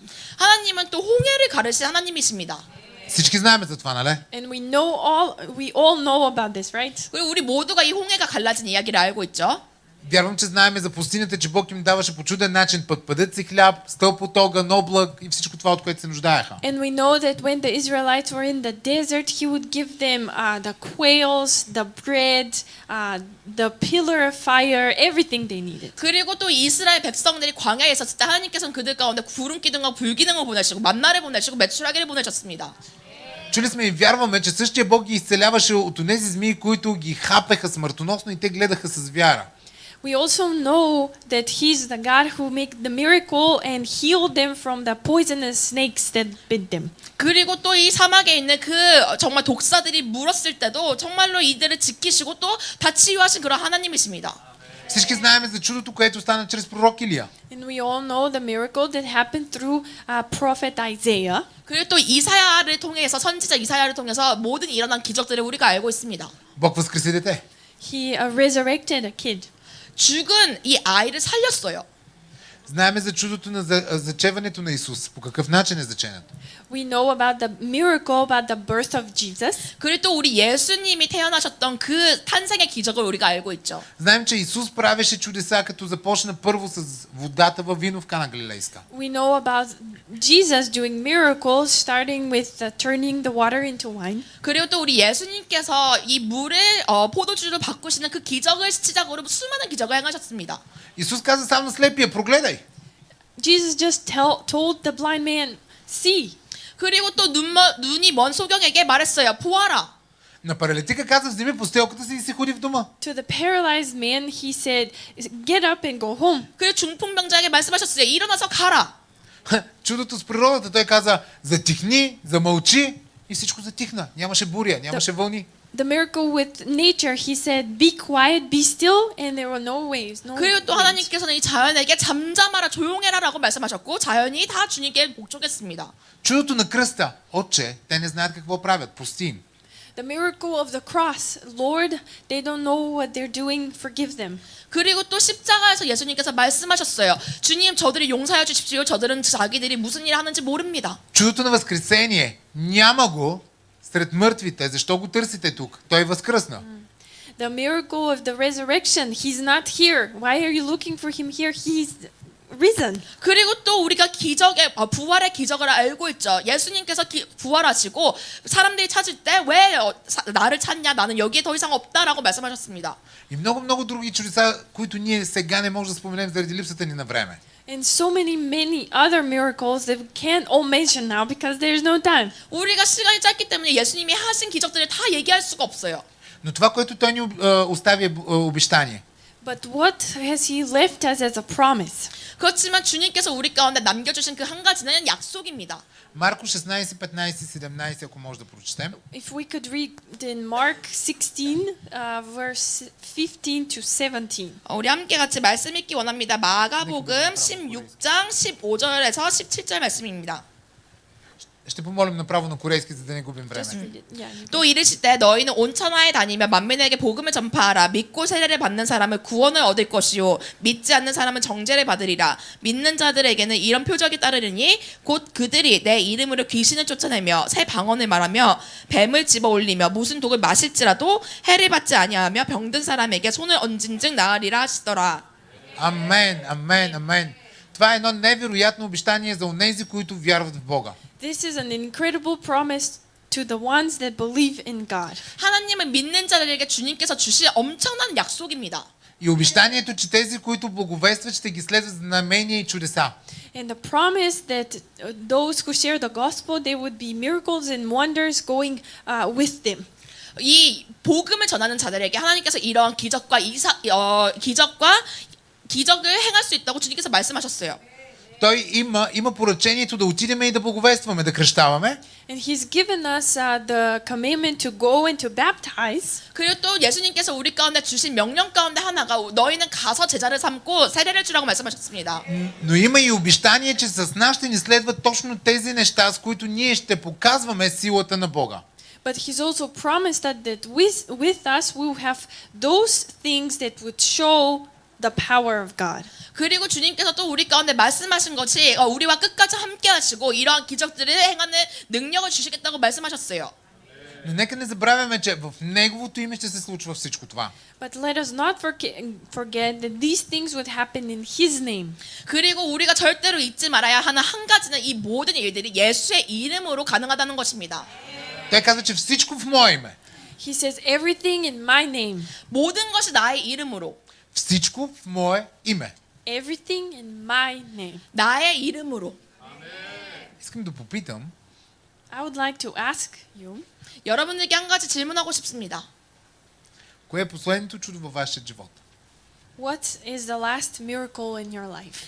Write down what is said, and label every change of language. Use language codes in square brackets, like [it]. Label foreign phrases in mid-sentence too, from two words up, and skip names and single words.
[ko] 하나님은 또 홍해를 가르신 하나님이십니다. [bg] Всички знаем за това, нали? [en] And we all know about this, right? [ko] 그리고 우리 모두가 이 홍해가 갈라진 이야기를 알고 있죠. [bg] Вярвам, че знаем за пустинята, че Бог им даваше по чуден начин пъдът си хляб, стълб от огън, облак и всичко това, от което се нуждаеха. [en] And we know that when the Israelites were in the desert, He would give them the quails, the bread, the pillar of fire, everything they needed. [ko] 그리고 또 이스라엘 백성들이 광야에 있었을 때 하나님께서는 그들 가운데 구름 기둥과 불 기둥을 보내시고 만나를 보내시고 메추라기를 보내셨습니다. [bg] Чули сме и вярваме, че същия Бог ги изцеляваше от онези змии, които ги хапеха смъртоносно и те гледаха с вяра. [en] We also know that He's the God who made the miracle and healed them from the poisonous snakes that bit them. [ko] 그리고 또 이 사막에 있는 그 정말 독사들이 물었을 때도 정말로 이들을 지키시고 또 다 치유하신 그런 하나님이십니다. [bg] Всички знаем за чудото, което стана чрез пророк Илия. [en] And we all know the miracle that happened through prophet Isaiah. [ko] 그리고 또 이사야를 통해서 선지자 이사야를 통해서 모든 일어난 기적들을 우리가 알고 있습니다. [bg] Бог възкреси дете. [en] He resurrected a kid. [ko] 죽은 이 아이를 살렸어요. [bg] Знаеме за чудото на зачеването на Исус. По какъв начин е заченат? [en] We know about the miracle about the birth of Jesus. [ko] 그리고 또 우리 예수님이 태어나셨던 그 탄생의 기적을 우리가 알고 있죠. [bg] Знаем, че Исус правеше чудеса, като започна първо с водата във вино в Кана Галилейска. [en] We know about Jesus doing miracles, starting with turning the water into wine. [ko] 그리고 또 우리 예수님께서 이 물을 포도주로 바꾸시는 그 기적을 시작으로 수많은 기적을 행하셨습니다. [bg] Исус каза сам на слепия, прогледай. [en] Jesus just told the blind man, see. [ko] 그리고 또 눈이 먼 소경에게 말했어요. 보아라. [bg] На паралитика каза, вземи постелката си и си ходи в дома. [en] To the paralyzed man, he said, get up and go home. [ko] 그리고 중풍병자에게 말씀하셨어요. 일어나서 가라. [bg] Чудото с природата, той каза, затихни, замълчи и всичко затихна. Нямаше буря, нямаше вълни. [en] The miracle with nature, he said, be quiet, be still, and there were no waves, no [ko] 그리고 또 [en] winds. [ko] 하나님께서는 이 자연에게 잠잠하라 조용해라라고 말씀하셨고 자연이 다 주님께 복종했습니다. [bg] Чудото на кръста, отче, те не знаят какво правят, прости им. [en] The miracle of the cross, Lord, they don't know what they're doing, forgive them. [ko] 그리고 또 십자가에서 예수님께서 말씀하셨어요. 주님 저들을 용서해 주십시오. 저들은 자기들이 무슨 일을 하는지 모릅니다. [bg] Чудото на възкресение, няма го сред мъртвите. Защо го търсите тук? Той възкръсна. [en] the miracle of the resurrection. He's not here. Why are you looking for him here? He's risen. [ko] 그리고 또 우리가 기적의 부활의 기적을 알고 있죠. 예수님께서 부활하시고 사람들이 찾을 때 왜 나를 찾냐? 나는 여기에 더 이상 없다라고 말씀하셨습니다. [bg] И много други чудеса, които ние сега не можем да споменем заради липсата ни на време. [en] And so many other miracles that we can't all mention now because there's no time. [ko] 우리가 시간이 짧기 때문에 예수님이 하신 기적들을 다 얘기할 수가 없어요. [bg] Но това, което той ни остави е обещание. [en] But what has he left us as a promise? [ko] 그렇지만 주님께서 우리 가운데 남겨주신 그 한 가지는 약속입니다. [bg] Марко 16, 15 и 17, ако може да прочетем. [en] If we could read in Mark 16, verse 15 to 17. [ko] 우리 함께 같이 말씀 읽기 원합니다. 마가복음 16장 15절에서 17절 말씀입니다. [bg] Ще помолим направо на корейски, за да не губим време. [en] Just read it. Yeah. [ko] 또 이르실 때 너희는 온 천하에 다니며 만민에게 복음을 전파하라. 믿고 세례를 받는 사람은 구원을 얻을 것이요 믿지 않는 사람은 정죄를 받으리라. 믿는 자들에게는 이런 표적이 따르리니 곧 그들이 내 이름으로 귀신을 쫓아내며 새 방언을 말하며 뱀을 집어 올리며 무슨 독을 마실지라도 해를 받지 아니하며 병든 사람에게 손을 얹은즉 나으리라 하시더라. [bg] Амен, амен, амен. Това е едно невероятно обещание за онези, които вярват в Бога. [en] This is an incredible promise to the ones that believe in God. [ko] 하나님을 믿는 자들에게 주님께서 주실 엄청난 약속입니다. [bg] И обещанието, че тези, които благовестват, ще ги следват знамения и чудеса. [en] And the promise that those who share the gospel, there would be miracles and wonders going with them. [ko] 이 복음을 전하는 자들에게 하나님께서 이러한 기적을 행할 수 있다고 주님께서 말씀하셨어요. [bg] Той има поръчението да отидем и да благовестваме, да кръщаваме. [en] And He's given us the commandment to go and to baptize. [ko] 그리고 또 예수님께서 우리 가운데 주신 명령 가운데 하나가 너희는 가서 제자를 삼고 세례를 주라고 말씀하셨습니다. [bg] Но има и обещание, че с нас ще ни следват точно тези неща, с които ние ще показваме силата на Бога. [en] But He's also promised that with us we will have those things that would show the power of God. [ko] 그리고 주님께서 또 우리 가운데 말씀하신 것이 우리와 끝까지 함께 하시고 이러한 기적들을 행하는 능력을 주시겠다고 말씀하셨어요. [bg] Но нека не забравяме, че в Неговото име ще се случва всичко това. [en] But let us not forget that these things would happen in His name. [ko] 그리고 우리가 절대로 잊지 말아야 하는 한 가지는 이 모든 일들이 예수의 이름으로 가능하다는 것입니다. [bg] Той казва, че всичко в Мое име. [en] He says everything in my name. [ko] 모든 것이 나의 이름으로. [bg] Всичко в Мое име. [en] Everything in my name. [ko] 나의 이름으로. [bg] Искам да попитам, [en] I would like to ask you, [ko] 여러분들께 한 가지 질문하고 싶습니다. [bg] кое е последното чудо във вашия живот? [en] what is the last miracle in your life?